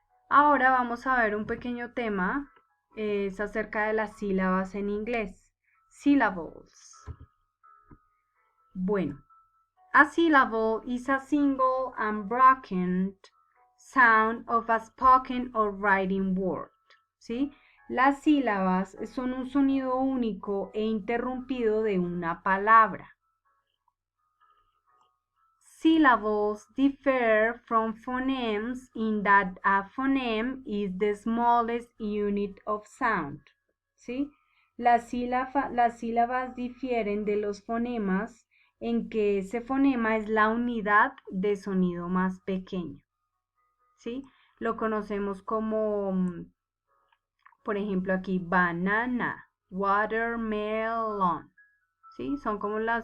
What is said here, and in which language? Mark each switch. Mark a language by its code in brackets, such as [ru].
[es] Ahora vamos a ver un pequeño tema, es acerca de las sílabas en inglés. [en] Syllables. Bueno, a syllable is a single and broken sound of a spoken or writing word. [es] ¿Sí? Las sílabas son un sonido único e interrumpido de una palabra. [en] Syllables differ from phonemes in that a phoneme is the smallest unit of sound. [es] ¿Sí? Las sílabas difieren de los fonemas en que ese fonema es la unidad de sonido más pequeño. ¿Sí? Lo conocemos como, por ejemplo, aquí banana, watermelon. ¿Sí? Son como